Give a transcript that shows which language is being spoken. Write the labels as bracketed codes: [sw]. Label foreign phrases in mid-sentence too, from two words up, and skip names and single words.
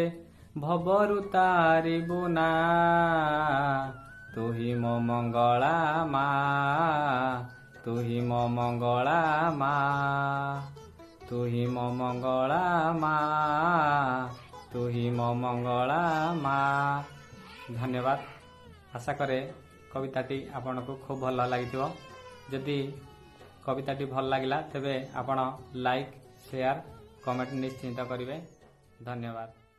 [or] ଭବରୁ ତାରିବୁ ନା ତୁ ହି ମୋ ମଙ୍ଗଳା ମା, ତୁ ହି ମୋ ମଙ୍ଗଳା ମା, ତୁ ହି ମୋ ମଙ୍ଗଳା ମା, ତୁ ହି ମୋ ମଙ୍ଗଳା ମା। ଧନ୍ୟବାଦ। ଆଶା କରେ କବିତାଟି ଆପଣଙ୍କୁ ଖୁବ ଭଲ ଲାଗିଥିବ। ଯଦି କବିତାଟି ଭଲ ଲାଗିଲା ତେବେ ଆପଣ [en] like share comment [or] ନିଶ୍ଚିନ୍ତ କରିବେ। धन्यवाद।